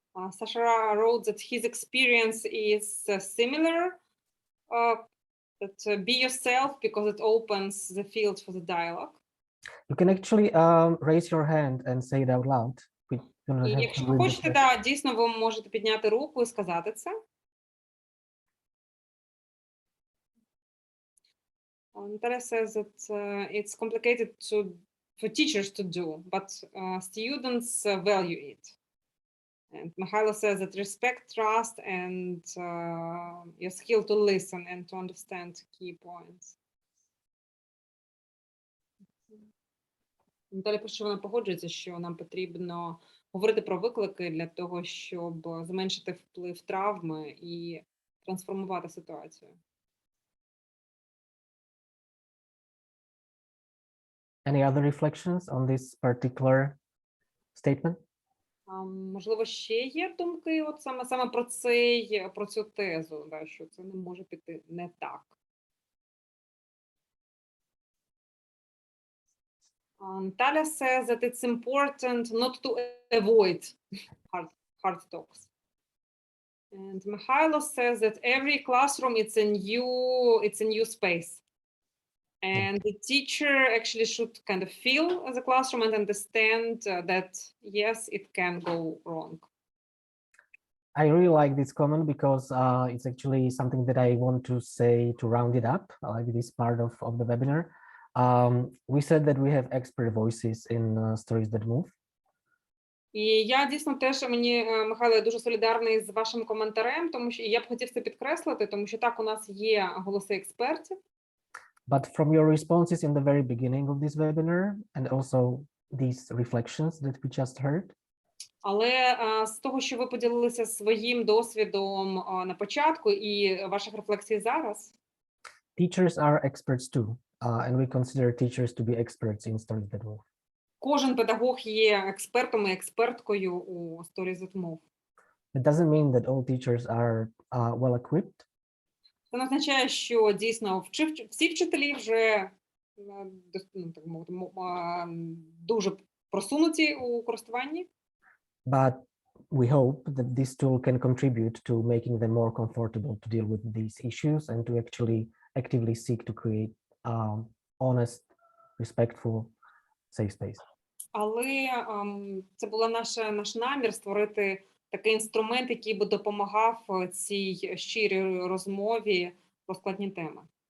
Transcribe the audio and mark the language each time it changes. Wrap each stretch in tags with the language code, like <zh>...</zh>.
<en>Sasha wrote that his experience is similar, that be yourself because it opens the field for the dialogue. You can actually raise your hand and say it out loud.</en> <uk>І якщо ви хочете, да, дійсно ви можете підняти руку і сказати це.</uk> <en>Tara says that it's complicated to for teachers to do, but students value it. And Mihailo says that respect, trust, and your skill to listen and to understand key points.</en> <uk>Наталя пише, що вона погоджується, що нам потрібно говорити про виклики для того, щоб зменшити вплив травми і трансформувати ситуацію.</uk> <en>Any other reflections on this particular statement?</en> <uk>Можливо, ще є думки от саме про цю тезу, да, що це не може піти не так.</uk> <en>Talia says that it's important not to avoid hard talks. And Mihailo says that every classroom it's a new space. And the teacher actually should kind of feel the classroom and understand that, yes, it can go wrong. I really like this comment because it's actually something that I want to say to round it up, like this part of the webinar. We said that we have expert voices in stories that move.</en> <uk>І я дійсно теж, Михайло, я дуже солідарний з вашим коментарем, тому що я б хотів це підкреслити, тому що так, у нас є голоси експертів.</uk> <en>But from your responses in the very beginning of this webinar and also these reflections that we just heard,</en> <uk>але з того, що ви поділилися своїм досвідом на початку і ваших рефлексій зараз,</uk> <en>teachers are experts too, and we consider teachers to be experts in stories that move.</en> <uk>Кожен педагог є експертом і експерткою у Stories that Move.</uk> <en>It doesn't mean that all teachers are well equipped.</en> <uk>Це не означає, що дійсно всі вчителі вже так мовити, дуже просунуті у користуванні.</uk> <en>But we hope that this tool can contribute to making them more comfortable to deal with these issues and to actually actively seek to create honest, respectful, safe space.</en> <uk>Але це була наш намір створити такий інструмент, який би допомагав цій щирій розмові про складні теми.</uk>